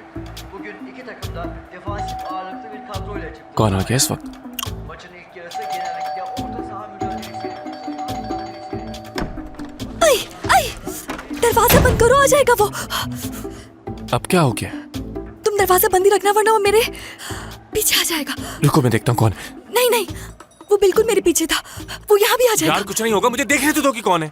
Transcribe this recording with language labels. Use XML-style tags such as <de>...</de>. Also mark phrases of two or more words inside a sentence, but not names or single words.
<tr>Bugün iki takım da defansif ağırlıklı bir kadroyla çıktı.</tr> <hi>कौन आ गया इस वक्त?</hi> <tr>Maçın ilk yarısı genellikle orta saha mücadelesi.</tr> <hi>आई आई, दरवाजा बंद करो, आ जाएगा वो। अब क्या हो गया? तुम दरवाजा बंद ही रखना वरना वो मेरे पीछे आ जाएगा। रुको मैं देखता हूँ कौन है। नहीं नहीं, वो बिल्कुल मेरे पीछे था। वो यहाँ भी आ जाएगा। यार कुछ नहीं होगा, मुझे देखने तो दो कि कौन है।</hi>